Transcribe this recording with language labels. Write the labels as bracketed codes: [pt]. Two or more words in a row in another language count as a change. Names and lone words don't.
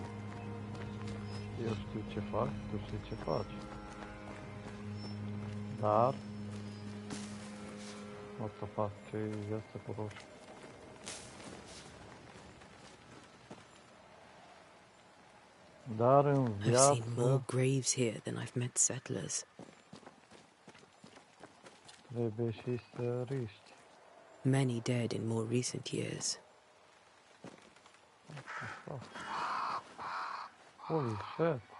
[ro] Eu știu ce fac, tu știi ce faci. Dar o să fac ce este cu roșu. Dar în [en] I've [ro] viață [en] seen more graves here than I've met settlers. [ro] trebuie și să riști. [en] Many dead in more recent years. Holy shit.